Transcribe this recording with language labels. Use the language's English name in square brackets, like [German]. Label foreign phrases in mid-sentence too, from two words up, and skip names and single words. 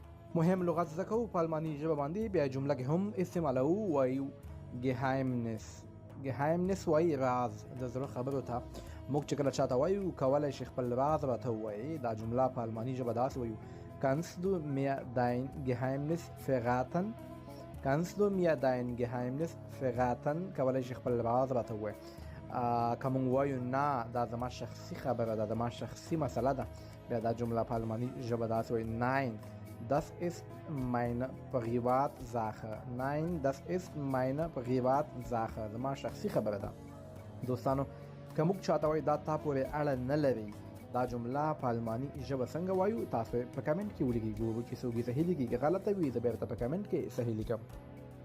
[Pashto] مهم لغت زده کوو په الماني ژبه باندې بیا جمله کې هم استعمالوو وایو geheimnis وایي راز د زړه خبرو ته موږ چې کله چاته وایو کولی شي خپل راز راته ووایي دا جمله په الماني ژبه داسې وایو [German] kannst du mir dein Geheimnis verraten kannst du mir dein Geheimnis verraten [Pashto] کولی شي خپل راز راته ووایي که موږ وایو نه دا زما شخصي خبره ده زما شخصي مسله ده بیا دا جمله په الماني ژبه داسې وایي [German] nein das ist meine Privatsache. Nein, das ist meine Privatsache. [Pashto] زما شخصي خبره ده. دوستانو که موږ چاته وایو دا تا پورې اړه نه لري دا جمله په الماني ژبه څنګه وایو تاسو په کمنټ کې ولیکئ ګورو چې څوک یې صحیح لیکي که غلطه وي زه بېرته په کمنټ کې صحیح لیکم.